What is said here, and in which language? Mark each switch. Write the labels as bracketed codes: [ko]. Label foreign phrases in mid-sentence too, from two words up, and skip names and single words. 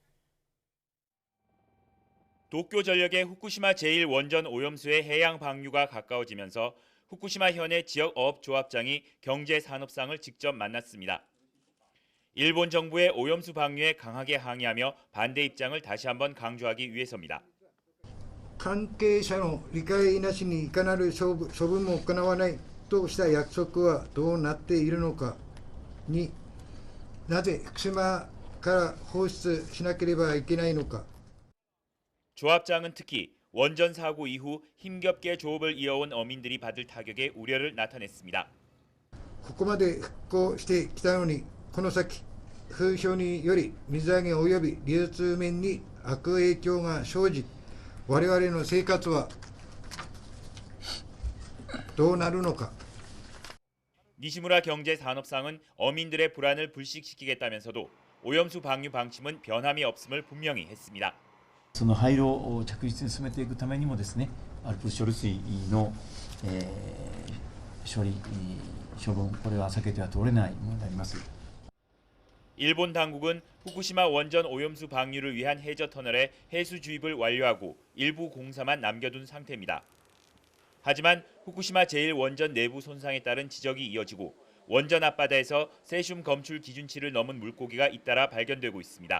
[ko] 도쿄전력의 후쿠시마 제1원전 오염수의 해양 방류가 가까워지면서 후쿠시마 현의 지역 어업조합장이 경제산업상을 직접 만났습니다. 일본 정부의 오염수 방류에 강하게 항의하며 반대 입장을 다시 한번 강조하기 위해서입니다. [ja] 関係者の理解なしにいかなる処分も行わないとした約束はどうなっているのかに、なぜ福島から放出しなければいけないのか。 [ko] 조합장은 특히 원전 사고 이후 힘겹게 조업을 이어온 어민들이 받을 타격에 우려를 나타냈습니다. [ja] ここまで復興してきたのに、この先風評により水揚げ及び流通面に悪影響が生じ、我々の生活はどうなるのか。 [ko] 니시무라 경제산업상은 어민들의 불안을 불식시키겠다면서도 오염수 방류 방침은 변함이 없음을 분명히 했습니다. [ja] その廃炉を着実に進めていくためにもですね、アルプス処理水の、処分これは避けては通れないものであります。 [ko] 일본 당국은 후쿠시마 원전 오염수 방류를 위한 해저 터널의 해수 주입을 완료하고 일부 공사만 남겨둔 상태입니다. 하지만 후쿠시마 제1원전 내부 손상에 따른 지적이 이어지고 원전 앞바다에서 세슘 검출 기준치를 넘은 물고기가 잇따라 발견되고 있습니다.